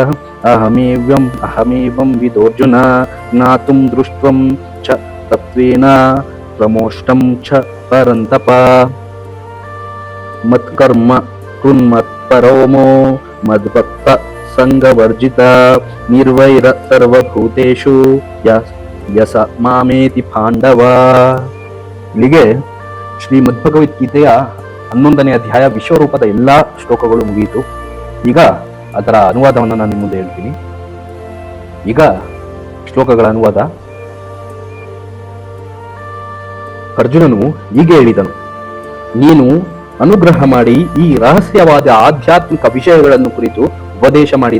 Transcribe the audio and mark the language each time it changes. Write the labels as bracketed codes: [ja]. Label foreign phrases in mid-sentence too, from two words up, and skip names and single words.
[sa] अहमेवं विदोऽर्जुन ज्ञातुं दृष्ट्वं च तत्त्वेन प्रमोष्टं च परन्तप मत्कर्म कृन्मत्परमो मद्भक्त संगवर्जित निर्वैर सर्वभूतेषु ಯಸ ಮಾಮೇತಿ ಪಾಂಡವ. [kn] ಇಲ್ಲಿಗೆ ಶ್ರೀ ಮದ್ಭಗವದ್ಗೀತೆಯ 11ನೇ ಅಧ್ಯಾಯ ವಿಶ್ವರೂಪದ ಎಲ್ಲಾ ಶ್ಲೋಕಗಳು ಮುಗಿಯಿತು. ಈಗ ಅದರ ಅನುವಾದವನ್ನು ನಾನು ನಿಮ್ಮ ಮುಂದೆ ಹೇಳ್ತೀನಿ. ಈಗ ಶ್ಲೋಕಗಳ ಅನುವಾದ. ಅರ್ಜುನನು ಹೀಗೆ ಹೇಳಿದನು, ನೀನು ಅನುಗ್ರಹ ಮಾಡಿ ಈ ರಹಸ್ಯವಾದ ಆಧ್ಯಾತ್ಮಿಕ ವಿಷಯಗಳನ್ನು ಕುರಿತು ಉಪದೇಶ ಮಾಡಿದೆ.